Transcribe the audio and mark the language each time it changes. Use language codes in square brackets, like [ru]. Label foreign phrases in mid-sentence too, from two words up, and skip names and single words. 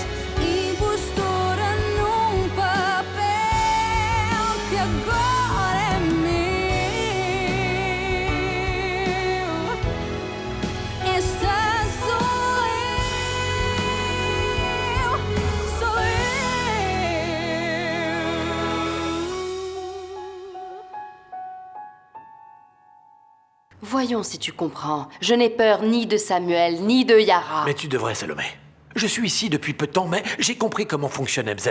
[pt] Impostora num papel que agora é meu. Esta sou eu, sou eu. [fr] Voyons si tu comprends. Je n'ai peur ni de Samuel, ni de Yara. Mais tu devrais, Salomé. Je suis ici depuis peu de temps, mais j'ai compris comment fonctionne MZ.